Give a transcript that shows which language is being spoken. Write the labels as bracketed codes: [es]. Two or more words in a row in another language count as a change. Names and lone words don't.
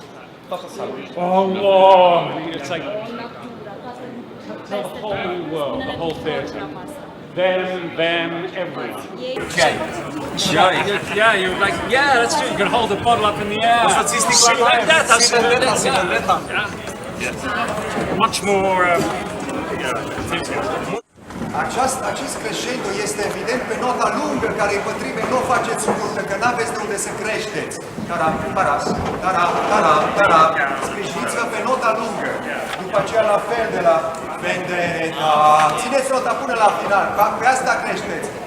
[en] Oh, it's like the whole world, the whole theatre. Them, everyone. Okay. Yeah, you're like, yeah, that's true. You can hold the bottle up in the air. Like that, that's yeah. Much more enthusiasm. [ro] Acest crescendo este evident pe nota lungă, care îi pătrime, nu o faceți scurtă, că n-aveți de unde să creșteți. Sprijiniți-vă pe nota lungă. După aceea la fel de la vendetta. Țineți nota până la final, pe asta creșteți.